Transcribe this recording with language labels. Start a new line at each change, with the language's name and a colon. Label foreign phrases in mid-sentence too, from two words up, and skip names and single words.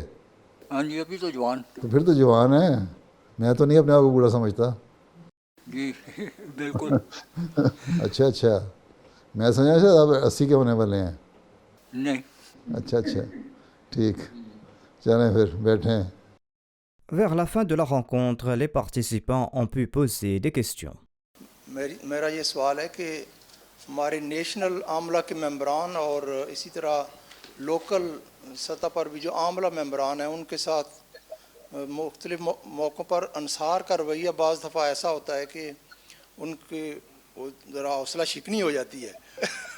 Urdu: ہاں جی ابھی تو جوان. تو پھر تو جوان ہے. میں تو نہیں اپنے آپ کو بوڑھا سمجھتا. جی بالکل. اچھا. میں سمجھا شاید آپ 80 کے ہونے والے ہیں. نہیں. اچھا ٹھیک. چلیں پھر بیٹھیں.
French: Vers la fin de la rencontre, les participants ont pu poser des questions.
Urdu: میرا یہ سوال ہے کہ ہمارے نیشنل عاملہ کے ممبران اور اسی طرح لوکل سطح پر بھی جو عاملہ ممبران ہیں ان کے ساتھ مختلف موقعوں پر انصار کا رویہ بعض دفعہ ایسا ہوتا ہے کہ ان کی ذرا حوصلہ شکنی ہو جاتی ہے.